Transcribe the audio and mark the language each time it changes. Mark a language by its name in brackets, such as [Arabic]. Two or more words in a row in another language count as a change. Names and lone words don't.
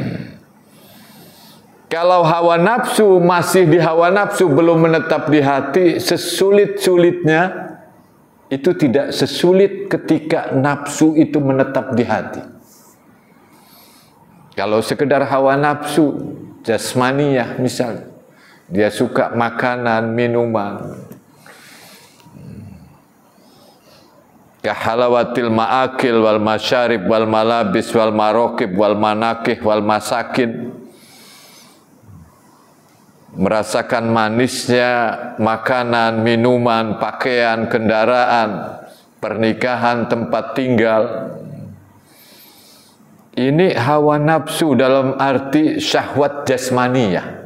[Indonesian] Kalau hawa nafsu masih di hawa nafsu, belum menetap di hati, sesulit-sulitnya itu tidak sesulit ketika nafsu itu menetap di hati. Kalau sekedar hawa nafsu jasmaniyah misalnya, dia suka makanan, minuman, [Arabic] كحلاوة المآكل والمشارب والملابس والمراكب والمناكح والمساكن, [Indonesian] merasakan manisnya makanan, minuman, pakaian, kendaraan, pernikahan, tempat tinggal. Ini hawa nafsu dalam arti syahwat jasmaniyah.